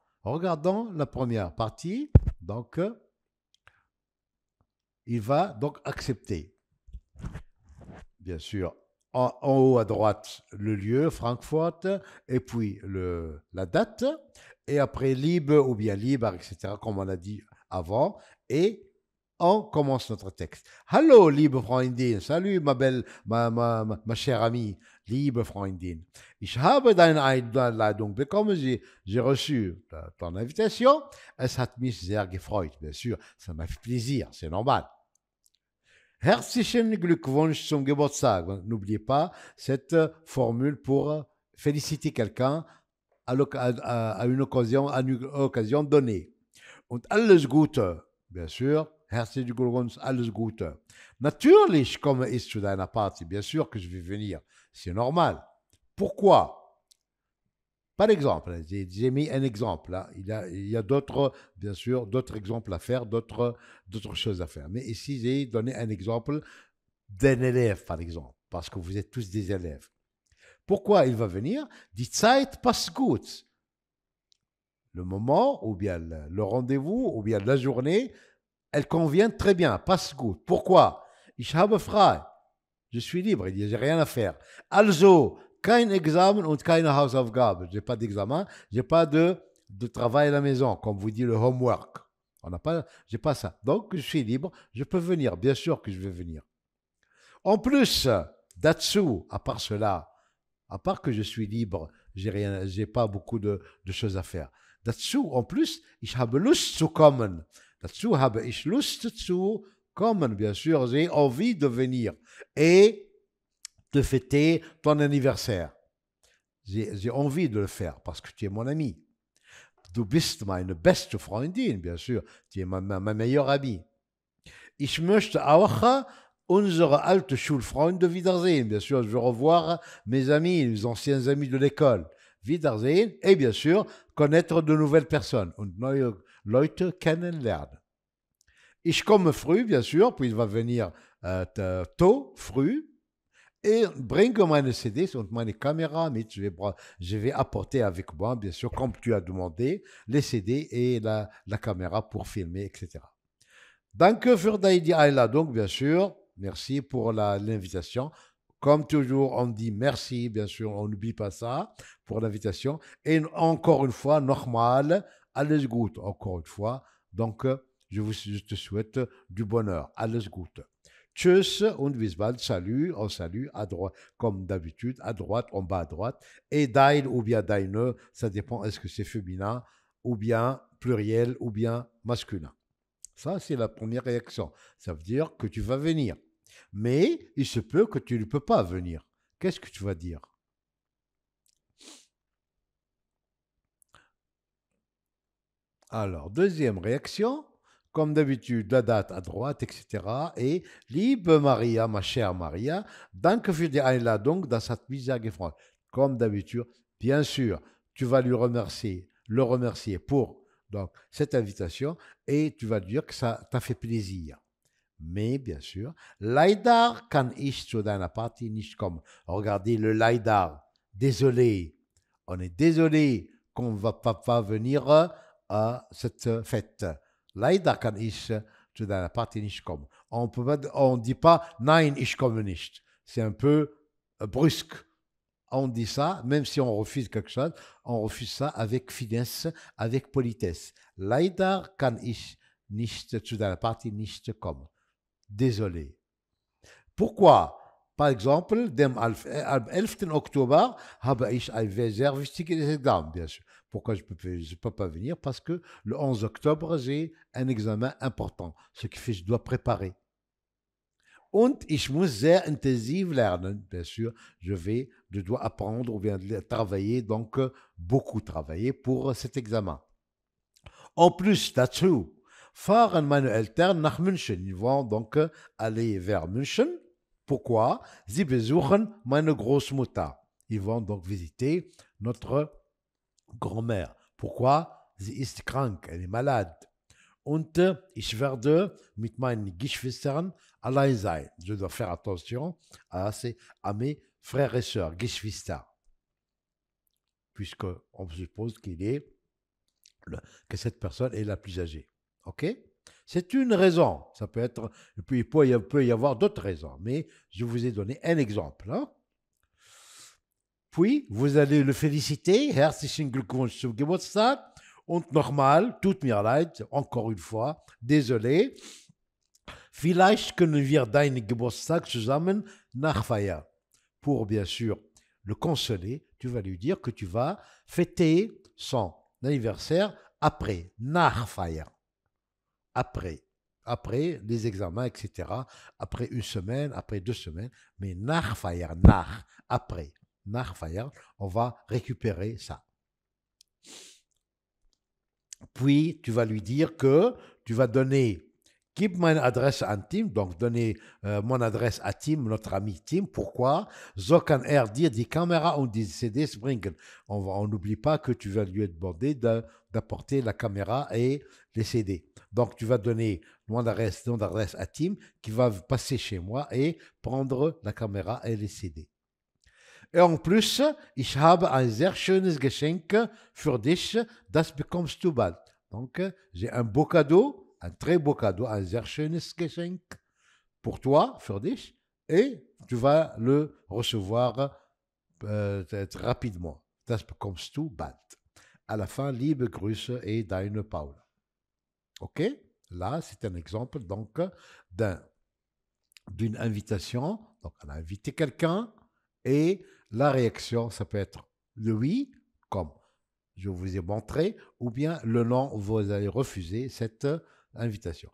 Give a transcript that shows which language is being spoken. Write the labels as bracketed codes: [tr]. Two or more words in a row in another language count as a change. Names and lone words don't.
[fr] Regardons la première partie. Donc, il va donc accepter. Bien sûr, en haut à droite, le lieu, Francfort, et puis la date, et après libre ou bien libre, etc., comme on a dit avant, et on commence notre texte. [de] Hallo, liebe Freundin. [fr] Salut, ma belle, ma chère amie, [de] liebe Freundin. Ich habe deine Einladung bekommen. [fr] J'ai reçu ton invitation. [de] Es hat mich sehr gefreut. [fr] Bien sûr, ça m'a fait plaisir. C'est normal. [de] Herzlichen Glückwunsch zum Geburtstag. [fr] N'oubliez pas cette formule pour féliciter quelqu'un à une occasion donnée. [de] Und alles Gute. [fr] Bien sûr. [de] Herzlichen Glückwunsch, alles Gute. Natürlich komme ich zu deiner Party. [fr] Bien sûr que je vais venir. C'est normal. Pourquoi? Par exemple, j'ai mis un exemple. Là. Il y a d'autres, bien sûr, d'autres exemples à faire, d'autres choses à faire. Mais ici, j'ai donné un exemple d'un élève, par exemple, parce que vous êtes tous des élèves. Pourquoi il va venir? [de] Die Zeit passt gut. [fr] Le moment, ou bien le rendez-vous, ou bien la journée, elle convient très bien, [de] passe gut. Pourquoi? Ich habe frei. [fr] Je suis libre, il n'y a rien à faire. [de] Also, kein Examen und keine Hausaufgabe. [fr] Je n'ai pas d'examen, je n'ai pas de travail à la maison, comme vous dit le homework. J'ai pas ça. Donc, je suis libre, je peux venir. Bien sûr que je vais venir. En plus, dazu, à part cela, à part que je suis libre, j'ai pas beaucoup de choses à faire. Dazu, en plus, [de] ich habe Lust zu kommen. Dazu habe ich Lust zu kommen, [fr] bien sûr, j'ai envie de venir et de fêter ton anniversaire. J'ai envie de le faire parce que tu es mon ami. [de] Du bist meine beste Freundin, [fr] bien sûr, tu es ma meilleure amie. [de] Ich möchte auch unsere alte Schulfreunde wiedersehen. [fr] Bien sûr, je veux revoir mes amis, les anciens amis de l'école. Wiedersehen et bien sûr, connaître de nouvelles personnes. [de] Und neue Leute kennenlernen. Ich komme früh, [fr] bien sûr, puis il va venir tôt, [de] früh, et bringe meine CDs und meine Kamera mit. [fr] Je vais apporter avec moi, bien sûr, comme tu as demandé, les CD et la caméra pour filmer, etc. [de] Danke für die Einladung, [fr] bien sûr. Merci pour l'invitation. Comme toujours, on dit merci, bien sûr, on n'oublie pas ça pour l'invitation. Et encore une fois, [de] nochmal, alles gut, [fr] encore une fois. Donc, je te souhaite du bonheur. [de] Alles Gute. Tschüss und bis bald. [fr] Salut, on salue à droite, comme d'habitude, à droite, en bas à droite. Et dein ou bien deine, ça dépend, est-ce que c'est féminin ou bien pluriel ou bien masculin. Ça, c'est la première réaction. Ça veut dire que tu vas venir. Mais il se peut que tu ne peux pas venir. Qu'est-ce que tu vas dire? Alors, deuxième réaction, comme d'habitude, la date à droite, etc. [de] Et Liebe Maria, [fr] ma chère Maria, [de] danke für die Einladung, das hat mich sehr gefreut. [fr] Comme d'habitude, bien sûr, tu vas le remercier pour donc, cette invitation et tu vas lui dire que ça t'a fait plaisir. Mais bien sûr, [de] leider kann ich zu deiner Party nicht kommen. [fr] Regardez le leider. Désolé. On est désolé qu'on ne va pas venir à cette fête. [de] Leider kann ich zu deiner Party nicht kommen. [fr] On ne dit pas [de] nein, ich komme nicht. [fr] C'est un peu brusque. On dit ça, même si on refuse quelque chose, on refuse ça avec finesse, avec politesse. [de] Leider kann ich nicht zu deiner Party nicht kommen. [fr] Désolé. Pourquoi? Par exemple, [de] am 11. Oktober habe ich ein sehr wichtiges Examen, [fr] bien sûr. Pourquoi je ne peux pas venir? Parce que le 11 octobre, j'ai un examen important, ce qui fait que je dois préparer. [de] Und ich muss sehr intensiv lernen, [fr] bien sûr, je dois apprendre ou bien travailler, donc beaucoup travailler pour cet examen. En plus [de] dazu, fahren meine Eltern nach München. [fr] Ils vont donc aller vers München. Pourquoi? [de] Sie besuchen meine Großmutter. [fr] Ils vont donc visiter notre grand-mère. Pourquoi? [de] Sie ist krank, [fr] elle est malade. [de] Und ich werde mit meinen Geschwistern allein sein. [fr] Je dois faire attention à mes frères et sœurs, Geschwister, puisqu'on suppose que cette personne est la plus âgée. OK? C'est une raison. Ça peut être, et puis il peut y avoir d'autres raisons, mais je vous ai donné un exemple. Hein? Puis, vous allez le féliciter. [de] Herzlichen Glückwunsch zum Geburtstag. Und nochmal, tut mir leid, [fr] encore une fois, désolé. [de] Vielleicht können wir deinen Geburtstag zusammen nachfeiern. [fr] Pour, bien sûr, le consoler, tu vas lui dire que tu vas fêter son anniversaire après, nachfeiern. Après les examens, etc. Après une semaine, après 2 semaines, mais nachfeiern, après, nachfeiern, on va récupérer ça. Puis, tu vas lui dire que tu vas donner [de] Gib meine Adresse an Tim, [fr] donc donner mon adresse à Tim, notre ami Tim. Pourquoi? [de] So kann dir die Kamera und die CDs bringen. [fr] On n'oublie pas que tu vas lui demander d'apporter la caméra et les CD. Donc, tu vas donner mon adresse à Tim qui va passer chez moi et prendre la caméra et les CD. Et en plus, [de] ich habe ein sehr schönes Geschenk für dich, das bekommst du bald. [fr] Donc, j'ai un beau cadeau, un très beau cadeau, un [de] sehr schönes Geschenk [fr] pour toi, [de] für dich, [fr] et tu vas le recevoir rapidement. [de] Das bekommst du bald. [fr] À la fin, [de] liebe Grüße et deine Paula. [fr] OK? Là, c'est un exemple donc d'une invitation. Donc, on a invité quelqu'un et la réaction, ça peut être le oui, comme je vous ai montré, ou bien le non, vous allez refuser cette invitation.